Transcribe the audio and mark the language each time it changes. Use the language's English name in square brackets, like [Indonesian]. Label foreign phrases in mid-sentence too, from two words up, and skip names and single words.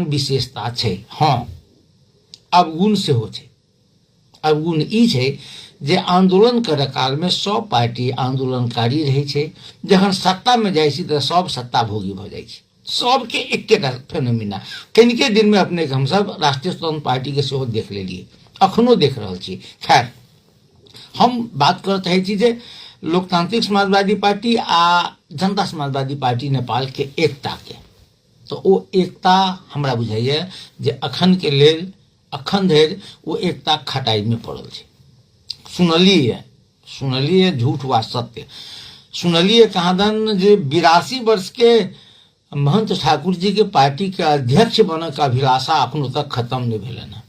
[Maithili] विशेषता छे हाँ अवगुण से हो छे अवगुण ई छे जे आंदोलन करे काल में सब पार्टी आंदोलनकारी रहे छे जखन सत्ता में जाय छी तो सब सत्ता भोगी भ जाय छी सबके एकेटा फेनोमिना कनिके दिन में अपने हम सब राष्ट्रीय स्वतंत्र पार्टी के सेहो देख लेलिए अखनो देख रहल छी खैर हम बात करत है जे लोकतांत्रिक समाजवादी पार्टी आ जनता समाजवादी पार्टी नेपाल के एकता के। तो वो एकता हमरा बुझाइए जे अखन के लेल अखन धरि वो एकता खटाई में पड़ल है। सुनलिए झूठ वा सत्य सुनलिए कहादन जे 82 वर्ष के महंत ठाकुर जी के पार्टी के अध्यक्ष बनने का अभिलाषा अखनो तक खत्म नहीं भेलन है।